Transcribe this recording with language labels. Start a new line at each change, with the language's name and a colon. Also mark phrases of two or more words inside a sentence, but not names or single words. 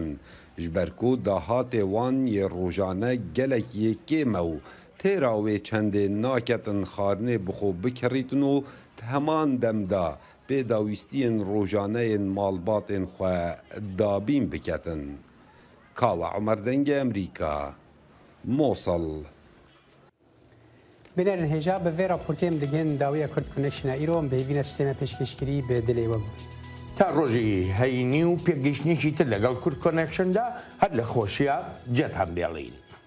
Kurdish: Ji ber ku dahatê wan yê rojane gelek yê kêm e û têra wê çendê naketin xarinê bixwe bikirîtin û di heman demda pêdawîstiyên rojaneyên malbatên xwe dabîn biketin. Kawa Umer Dengê Emerîka, Mosul. بنرن هێژا بە vê raportêm digin dawiya Kurd Connection'a îro bêhîvîna sistêma pêşkêşkirî bi dilê we bû.
Central Kurdish: تا ڕۆژی هەینی و پێگەیشتێکی تر لەگەڵ کورد کۆنێکشندا هەر لە خۆشیە جێتان بێڵین.